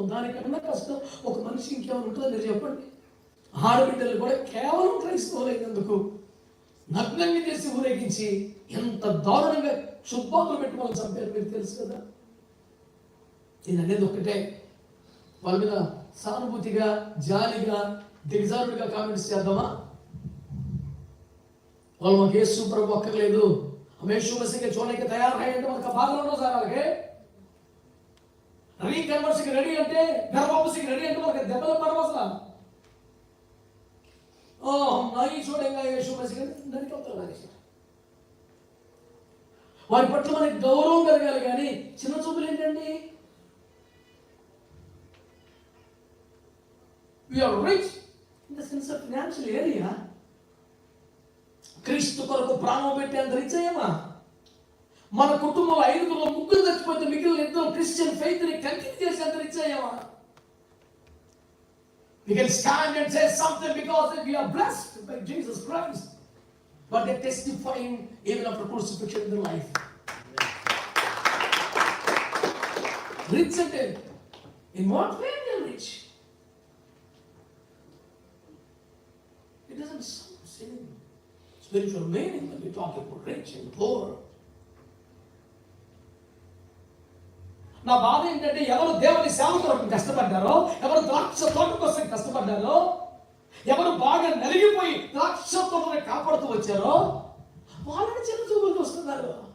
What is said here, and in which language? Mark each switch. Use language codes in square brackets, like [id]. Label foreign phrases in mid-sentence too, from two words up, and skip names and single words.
[te] దానికన్నా కష్టం ఒక మనిషి ఇంకేమైనా ఉంటుందో మీరు చెప్పండి. ఆడబిడ్డలు కూడా కేవలం క్రైస్తవులైనందుకు నగ్నంగా చేసి ఊరేగించి ఎంత దారుణంగా శుద్ధాలు పెట్టి వాళ్ళు చంపారు మీరు తెలుసు కదా. నేను అనేది ఒకటే, వాళ్ళ మీద సానుభూతిగా జాలిగా దిగజారుడిగా కామెంట్స్ చేద్దామా? వాళ్ళు మాకు యేసు ప్రభు అక్కర్లేదు, [hi] हम यीशु मसीह के छोड़ने के तैयार है [te] అంటే మనకు బాధలు ఉండవు సార్. అలాగే రీకన్వర్షన్కి రెడీ అంటే గర్భవాసికి రెడీ అంటే మనకు దెబ్బలు పడవు అసలు. [hi] हम नहीं छोड़ेंगे यीशु मसीह నరికొస్తారు. [te] వారి పట్ల మనకి గౌరవం కలగాలి కానీ చిన్న చూపులు ఏంటండి? [en] We are rich in the sense of financial area. [te] క్రీస్తు కొరకు ప్రాణం పెట్టేంత రిచ్ అయ్యామా? మన కుటుంబంలో 5గురు 3 చచ్చిపోతే మిగిలిన 2 [en] Christian faith [te] ని కంటిన్యూ చేసేంత రిచ్ అయ్యామా? [en] We can stand and say something because we are blessed by Jesus Christ, but they testifying even after crucifixion in their life. Rich అంటే in what way they are rich? It doesn't seem spiritual meaning when we talk about rich and poor. [te] నా బాధ ఏంటంటే ఎవరు దేవుని సేవ కొరకు కష్టపడ్డారో, ఎవరు ద్రాక్ష తోట కోసం కష్టపడ్డారో, ఎవరు బాగా నలిగిపోయి ద్రాక్ష తోటని కాపాడుతూ వచ్చారో వాళ్ళని చిన్న చూపులు వస్తున్నారు.